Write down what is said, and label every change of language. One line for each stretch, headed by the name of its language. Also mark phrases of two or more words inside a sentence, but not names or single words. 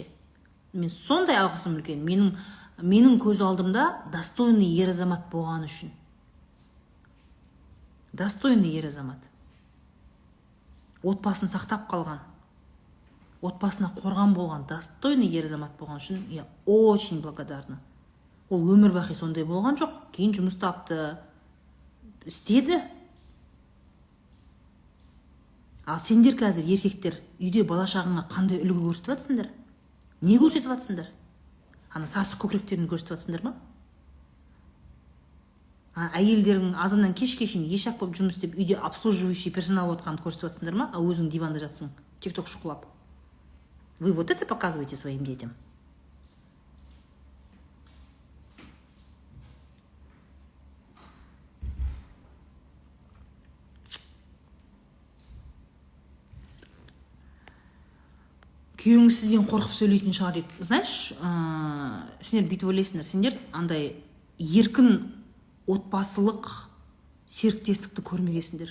Kazakh: Мен сондай алғысым үлкен. Менің көз алдымда достойный ер азамат болған үшін. Достойный ер азамат. Отбасын сақтап қалған. Отбасына қорған болған, достойный ер азамат болған үшін
Russian: я очень благодарна.
Kazakh: Ол өмір бақи сондай болған жоқ. Кейін жұмыс тапты, істеді. Ал сендер қазір еркектер үйде бала-шағаңа қандай үлгі көрсетіп жатсыңдар? Не көрсетіп жатсыңдар? Ана сасық көкіректерін көрсетіп жатсыңдар ма? Әйелдерің азаннан кешке шейін ешақ болып жұмыс істеп, үйде
Russian: обслуживающий персонал
Kazakh: отқанды көрсетіп жатсыңдар ма? А өзің диванда жатсың, тик-ток шұқылап.
Russian: Вы вот это показываете своим детям?
Kazakh: Күйеуіңіз сізден қорқып сөйлейтін шығар дейді. Знаешь, сендер бүйтіп ойлайсыңдар, сендер андай еркін отбасылық серіктестікті көрмегенсіңдер.